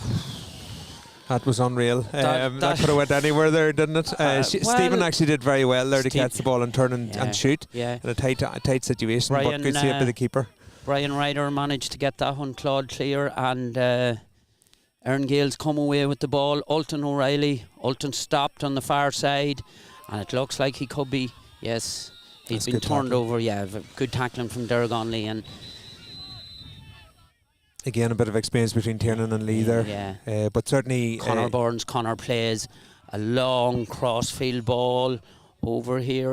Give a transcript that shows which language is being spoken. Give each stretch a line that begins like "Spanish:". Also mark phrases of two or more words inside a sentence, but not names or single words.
English: That was unreal. That could have went anywhere there, didn't it? Stephen actually did very well there to catch the ball and turn and shoot in a tight situation. But good save by the keeper. Brian Ryder managed to get that one clawed clear, and Erne Gaels come away with the ball. Ultan O'Reilly. Ultan stopped on the far side, and it looks like he could be. Yes, he's been turned over. Yeah, good tackling from Dergonly, and again a bit of experience between Tiernan and Lee there. Yeah. But certainly Conor Burns. Conor plays a long cross-field ball over here.